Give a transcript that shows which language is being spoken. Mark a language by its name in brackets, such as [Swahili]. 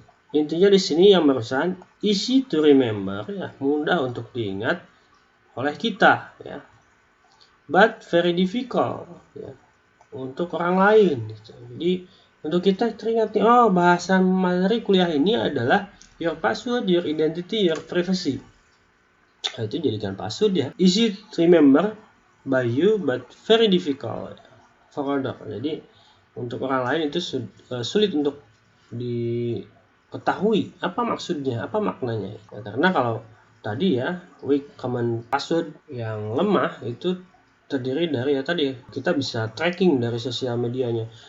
[Indonesian] Intinya di sini yang barusan [English] easy to remember [Indonesian] ya, mudah untuk diingat oleh kita ya. [English] But very difficult [Indonesian] ya untuk orang lain. Jadi untuk kita teringat nih, bahasan materi kuliah ini adalah [English] your password, your identity, your privacy. [Indonesian] Nah, itu jadikan password ya. [English] Easy to remember by you but very difficult for other. [Indonesian] Jadi untuk orang lain itu sulit untuk diketahui apa maksudnya, apa maknanya. Ya, karena kalau tadi ya weak common password yang lemah itu terdiri dari ya tadi kita bisa tracking dari sosial medianya.